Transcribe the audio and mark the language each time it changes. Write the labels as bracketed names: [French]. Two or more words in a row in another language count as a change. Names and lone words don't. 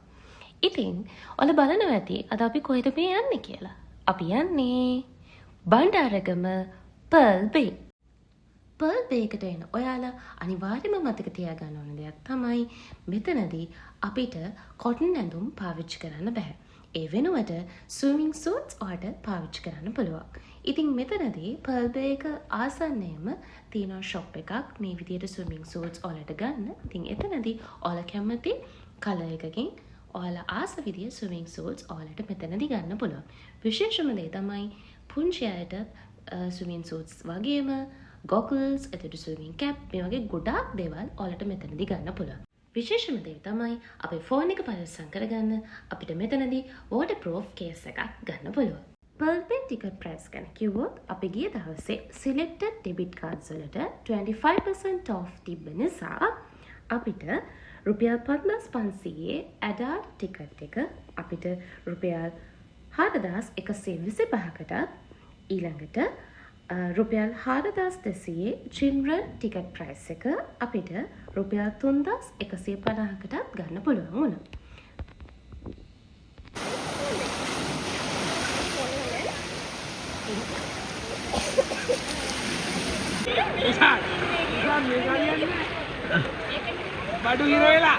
[Sinhala] ඉතින් ඔයාලා බලනවා ඇති අද අපි කොහෙද මේ යන්නේ කියලා. අපි යන්නේ බණ්ඩාරගම Pearl Bay. Pearl Bay එකට එන ඔයාලා අනිවාර්යයෙන්ම මතක තියාගන්න ඕන දෙයක් තමයි මෙතනදී අපිට cotton ඇඳුම් පාවිච්චි කරන්න බෑ. ඒ වෙනුවට [English] swimming suits [Sinhala] ඔයාලට පාවිච්චි කරන්න පුළුවන්. ඉතින් මෙතනදී Pearl Bay එක ආසන්නයේම තියෙන shop එකක් මේ විදියට [English] swimming suits [Sinhala] ඔයාලට ගන්න. ඉතින් එතනදී ඔයාලා කැමති color එකකින් ඔයාලා ආස විදිය [English] swimming suits [Sinhala] ඔයාලට මෙතනදී ගන්න පුළුවන්. විශේෂම දේ තමයි පුංචි අයට [English] swimming suits [Sinhala] වගේම goggles, එතකොට [English] swimming cap [Sinhala] මේ වගේ ගොඩාක් දේවල් ඔයාලට මෙතනදී ගන්න පුළුවන්. විශේෂම දේ තමයි අපේ ෆෝන් එක පරිස්සම් කරගන්න අපිට මෙතනදී [English] waterproof case [Sinhala] එකක් ගන්න පුළුවන්. Pearl Bay [English] ticket price [Sinhala] ගැන කිව්වොත් අපි ගිය දවසේ [English] selected debit cards [Sinhala] වලට 25% off තිබ්බ නිසා අපිට රුපියල් 5500 [English] adult ticket [Sinhala] එක අපිට රුපියල් 4125කටත් ඊළඟට රුපියල් 4200 [English] children ticket price [Sinhala] එක අපිට රුපියල් 3150කටත් ගන්න පුළුවන් වුණා. බඩු හිර වෙලා.